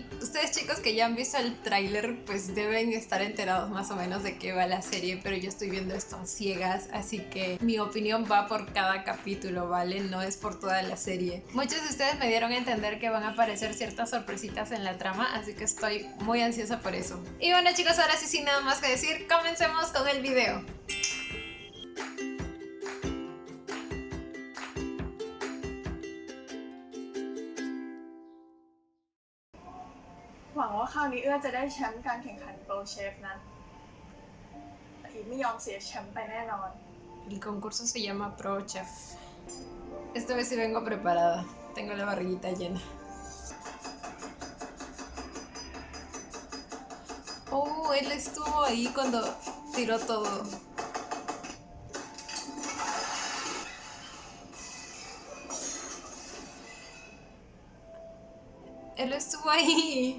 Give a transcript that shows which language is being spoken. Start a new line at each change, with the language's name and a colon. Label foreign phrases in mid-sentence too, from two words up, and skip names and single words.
Spanish: Ustedes, chicos, que ya han visto el tráiler, pues deben estar enterados más o menos de qué va la serie, pero yo estoy viendo esto a ciegas, así que mi opinión va por cada capítulo, ¿vale? No es por toda la serie. Muchos de ustedes me dieron a entender que van a aparecer ciertas sorpresitas en la trama, así que estoy muy ansiosa por eso. Y bueno, chicos, ahora sí, sin nada más que decir, comencemos con el video.
Thai: หวังว่าคราวนี้เอื้อจะได้แชมป์การแข่งขันโปรเชฟนะแต่อีกไม่ยอมเสียแชมป์ไปแน่นอน
Spanish: El concurso se llama Pro Chef. Esta vez sí vengo preparada. Tengo la barriguita llena. Oh, él estuvo ahí cuando tiró todo. Él estuvo ahí.